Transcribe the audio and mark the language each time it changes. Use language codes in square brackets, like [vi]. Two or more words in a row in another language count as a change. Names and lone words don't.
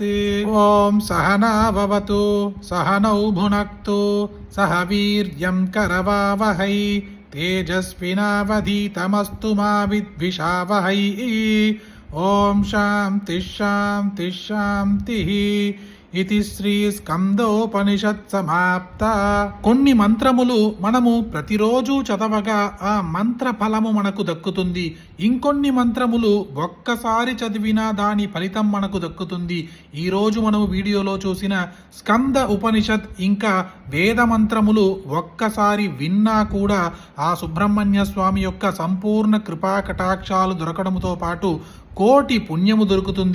[sa] ओम सहना भवतु सहनौ भुनक्तु सह वीर्यं करवावहै तेजस्विनावधीतमस्तु मा विद्विषावहै. ओम शांति शांति शांतिः. [te] ఇది శ్రీ స్కందోపనిషత్ సమాప్త. కొన్ని మంత్రములు మనము ప్రతిరోజు చదవగా ఆ మంత్ర ఫలము మనకు దక్కుతుంది. ఇంకొన్ని మంత్రములు ఒక్కసారి చదివినా దాని ఫలితం మనకు దక్కుతుంది. ఈరోజు మనము వీడియోలో చూసిన స్కంద ఉపనిషత్ ఇంకా వేద మంత్రములు ఒక్కసారి విన్నా కూడా ఆ సుబ్రహ్మణ్య స్వామి యొక్క సంపూర్ణ కృపా కటాక్షాలు దొరకడంతో పాటు కోటి పుణ్యము దొరుకుతుంది.